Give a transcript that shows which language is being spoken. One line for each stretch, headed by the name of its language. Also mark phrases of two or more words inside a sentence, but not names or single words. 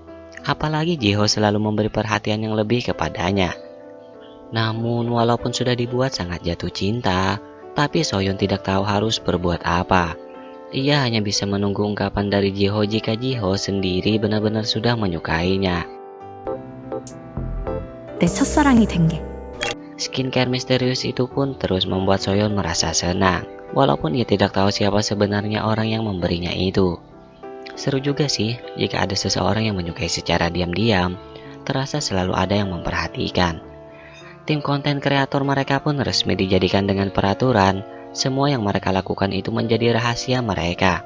Indonesian: Apalagi Jiho selalu memberi perhatian yang lebih kepadanya. Namun walaupun sudah dibuat sangat jatuh cinta, tapi Soyeon tidak tahu harus berbuat apa. Ia hanya bisa menunggu ungkapan dari Jiho jika Jiho sendiri benar-benar sudah menyukainya.
Korean: 내 첫사랑이 된 게.
Indonesian: Skincare misterius itu pun terus membuat Soyeon merasa senang, walaupun ia tidak tahu siapa sebenarnya orang yang memberinya itu. Seru juga sih jika ada seseorang yang menyukai secara diam-diam, terasa selalu ada yang memperhatikan. Tim konten kreator mereka pun resmi dijadikan dengan peraturan, semua yang mereka lakukan itu menjadi rahasia mereka.